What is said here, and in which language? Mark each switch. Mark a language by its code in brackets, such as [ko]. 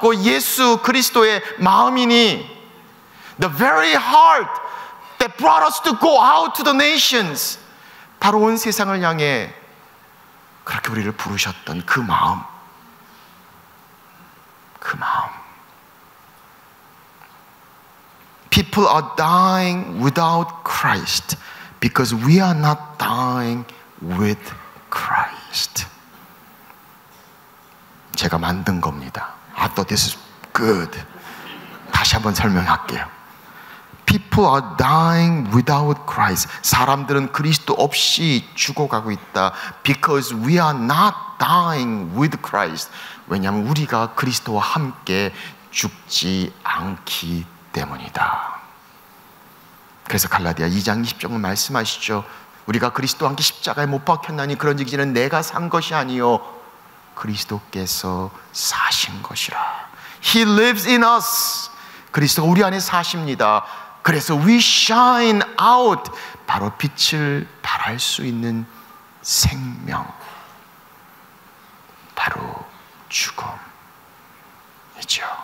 [ko] 그 예수 그리스도의 마음이니, [en] the very heart that brought us to go out to the nations, [ko] 바로 온 세상을 향해 그렇게 우리를 부르셨던 그 마음, 그 마음. [en] People are dying without Christ because we are not dying with Christ. [ko] 제가 만든 겁니다. [en] I thought this is good. [ko] 다시 한번 설명할게요. [en] People are dying without Christ. [ko] 사람들은 그리스도 없이 죽어가고 있다. [en] Because we are not dying with Christ. [ko] 왜냐하면 우리가 그리스도와 함께 죽지 않기 때문이다. 그래서 갈라디아 2장 20절은 말씀하시죠. 우리가 그리스도와 함께 십자가에 못 박혔나니 그런즉 이제는 내가 산 것이 아니요 그리스도께서 사신 것이라. [en] He lives in us. [ko] 그리스도가 우리 안에 사십니다. [en] 그래서 we shine out. [ko] 바로 빛을 발할 수 있는 생명, 바로 죽음이죠.